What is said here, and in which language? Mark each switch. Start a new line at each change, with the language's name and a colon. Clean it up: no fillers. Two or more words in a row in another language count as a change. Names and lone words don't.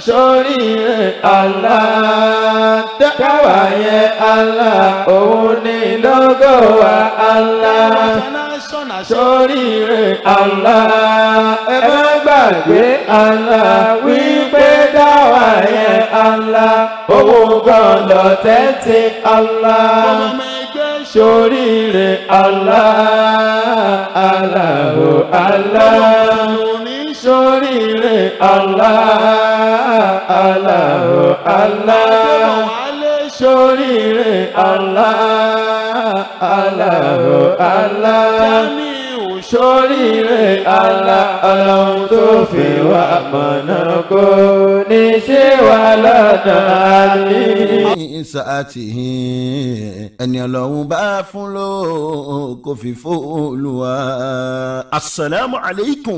Yoruba: Ṣoríire Allah, dáwà yẹn Allah, òun ni lógo wa Allah. international Ṣoríire Allah, ẹ má gbàgbé Allah, wípé dáwà yẹn Allah, òun gan lọ tẹ́tí Allah. ọmọ ẹgbẹ́ Ṣoríire Allah, Allah, Allah. Ṣoríire Allah, Allah, Allah. Ṣoríire Allah, Allah, Allah. Ṣoríire Allah, Ọlọ́run tó fi wá mọ̀nà kò ní ṣe wá lọ́nà àmín. Sa'atihi ẹni Ọlọ́run bá fún ló kò fi f'Olúwa.
Arabic: السلام عليكم.